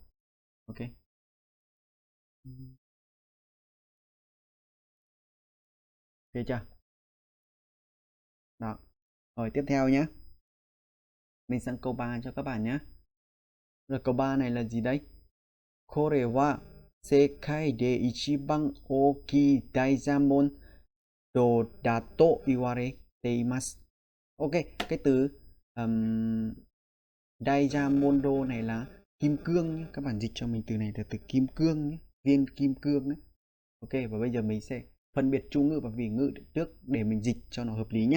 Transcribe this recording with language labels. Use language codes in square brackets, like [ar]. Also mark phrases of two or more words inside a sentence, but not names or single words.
[vi] Ok. Ok chưa? Đó. Rồi tiếp theo nhé. Mình sang câu 3 cho các bạn nhé. Rồi câu 3 này là gì đấy? [ja] これは世界で一番大きいダイヤモンドだと言われています. [vi] Ok, cái từ Diamondo này là kim cương nhé. Các bạn dịch cho mình từ này là từ kim cương nhé, viên kim cương ấy. Ok, và bây giờ mình sẽ phân biệt chủ ngữ và vị ngữ trước để mình dịch cho nó hợp lý nhé.